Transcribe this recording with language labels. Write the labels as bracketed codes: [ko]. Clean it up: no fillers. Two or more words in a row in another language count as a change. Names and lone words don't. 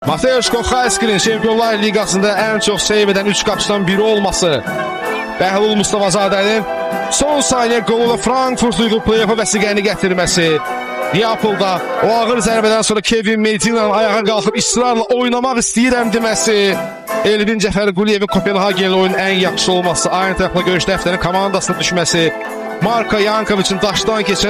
[az] Mateusz Koxayski'nin Şampiyonlar Ligasında [tr] en çok seyv eden [az] 3 qapıçıdan biri olması, Bəhlul Mustafazadənin son saniye goluyla Frankfurt'u play-off'a vəsiqəni gətirməsi, Neapolda o ağır zərbədən sonra Kevin Medina'nın ayağa qalxıb ısrarla oynamaq istəyirəm deməsi, Elvin Cəfərquliyevin Kopenhagen'li oyunun ən yaxşı olması, aynı tərəflə görüş dəftərin komandasına düşməsi, Marko Yankovic'in daşdan keçən